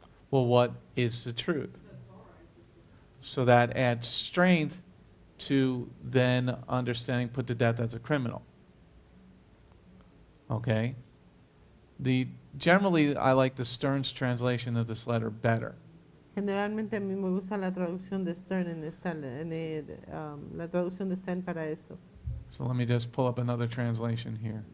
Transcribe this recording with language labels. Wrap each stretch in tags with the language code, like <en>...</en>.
<en>Well, what is the truth? The Torah is the truth. So that adds strength to then understanding put to death as a criminal. Okay? Generally, I like the Stern's translation of this letter better.</en> <es>Generalmente a mí me gusta la traducción de Stern la traducción de Stern para esto.</es> <en>So let me just pull up another translation here.</en>